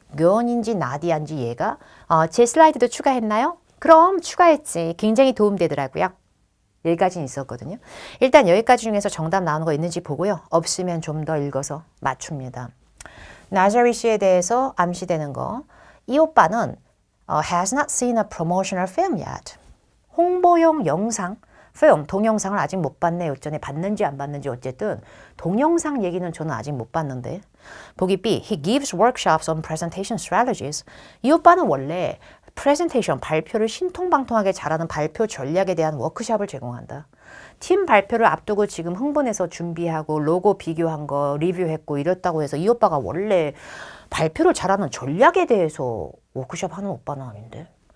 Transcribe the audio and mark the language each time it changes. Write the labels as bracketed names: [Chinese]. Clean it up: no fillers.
[Korean] 묘언인지 나디아인지 얘가 제 슬라이드도 추가했나요? 그럼 추가했지. 굉장히 도움되더라고요. 여기까지는 있었거든요. 일단 여기까지 중에서 정답 나오는 거 있는지 보고요. 없으면 좀 더 읽어서 맞춥니다. 나자리 씨에 대해서 암시되는 거. 이 오빠는 [English] has not seen a promotional film yet. [Korean] 홍보용 영상 film, 동영상을 아직 못 봤네. 요전에 봤는지 안 봤는지 어쨌든 동영상 얘기는 저는 아직 못 봤는데. 보기 B, [English] he gives workshops on presentation strategies. [Korean] 이 오빠는 원래 프레젠테이션, 발표를 신통방통하게 잘하는 발표 전략에 대한 워크숍을 제공한다. 팀 발표를 앞두고 지금 흥분해서 준비하고 로고 비교한 거 리뷰했고 이랬다고 해서 이 오빠가 원래 발표를 잘하는 전략에 대해서 워크숍 하는 오빠는 아닌데.